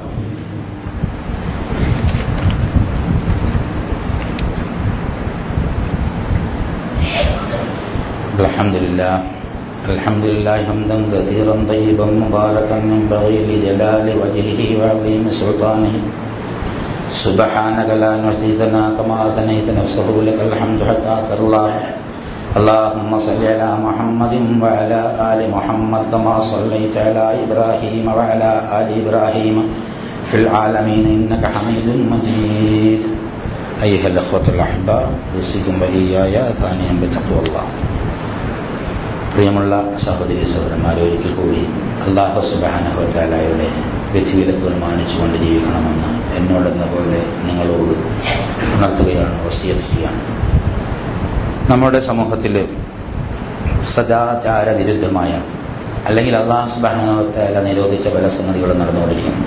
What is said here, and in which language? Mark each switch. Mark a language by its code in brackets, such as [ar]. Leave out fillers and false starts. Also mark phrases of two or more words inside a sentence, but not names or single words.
[ar] الحمد لله حمدا كثيرا طيبا مباركا ينبغي لجلال وجهه وعظيم سلطانه سبحانك لا نحصي ثناء كما أثنيت نفسه لك الحمد حتى ترضى. اللهم صل على محمد وعلى آل محمد كما صليت على إبراهيم وعلى آل إبراهيم في العالمين إنك حميد مجيد. أيها الأخوة الأحباء أوصيكم وإياي ثانيا بتقوى الله. [ml] പ്രിയമുള്ള സഹോദരി സഹോദരന്മാരെ, ഒരിക്കൽ കൂടി [ar] الله سبحانه وتعالى [ml] വിധിവിലക്കുകൾ മാനിച്ചുകൊണ്ട് ജീവിക്കണമെന്ന് എന്നോടെന്ന പോലെ നിങ്ങളോട് ഉണർത്തുകയാണ്, വസിയത്ത് ചെയ്യാണ്. നമ്മുടെ സമൂഹത്തിൽ സദാചാര വിരുദ്ധമായ അല്ലെങ്കിൽ [ar] الله سبحانه وتعالى [ml] നിരോധിച്ച പല സംഗതികളും നടന്നുകൊണ്ടിരിക്കുന്നു.